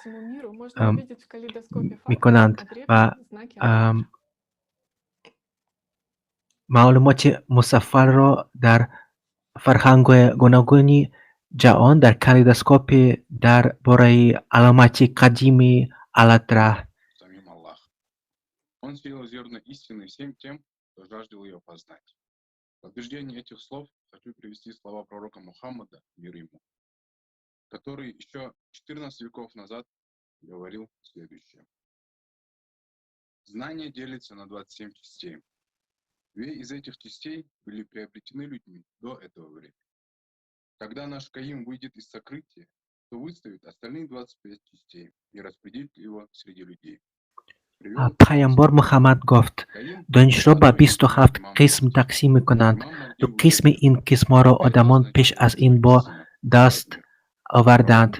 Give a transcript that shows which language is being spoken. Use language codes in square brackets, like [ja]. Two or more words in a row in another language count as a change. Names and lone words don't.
[tg] мекунанд ва маълумоти мусаффарро дар фарҳангҳои гуногуни ҷаҳон дар калейдоскопи дар бораи аломати қадимии Аллатра. [ru] Самим Аллах. Он сеял зерна истины всем тем, кто жаждал ее познать. В подтверждение этих слов хочу привести слова пророка Мухаммада, мир ему, который еще 14 веков назад говорил следующее. Знание делится на 27 частей. 2 из этих частей были приобретены людьми до этого времени. Когда наш Каим выйдет из сокрытия, то выставит остальные 25 частей и распределит его среди людей. Привел [fa] پیامبر محمد گفت دانش را به 27 قسم تقسیم می‌کنند. دو قسم این قسم‌ها را آدمان پیش از این با دست آوردند.